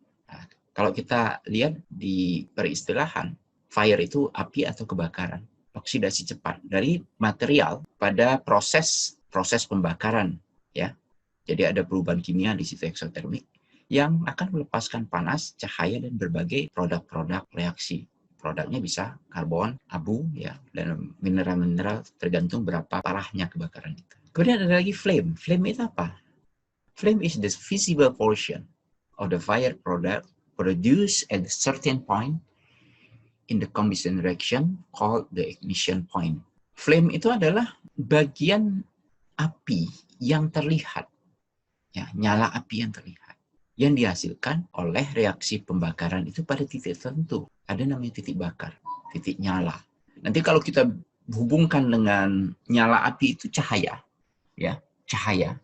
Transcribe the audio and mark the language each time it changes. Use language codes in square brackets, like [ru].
[id] Nah, kalau kita lihat di peristilahan, fire itu api atau kebakaran, oksidasi cepat dari material pada proses pembakaran, ya. Jadi ada perubahan kimia di situ eksotermik yang akan melepaskan panas, cahaya, dan berbagai produk-produk reaksi. Produknya bisa karbon, abu, ya, dan mineral-mineral tergantung berapa parahnya kebakaran itu. Kemudian ada lagi flame. Flame itu apa? [en] Flame is the visible portion of the fire product produced at a certain point in the combustion reaction called the ignition point. [id] Flame itu adalah bagian api yang terlihat, ya, nyala api yang terlihat, yang dihasilkan oleh reaksi pembakaran itu pada titik tertentu. Ada namanya titik bakar, titik nyala. Nanti kalau kita hubungkan dengan nyala api itu cahaya, ya, cahaya.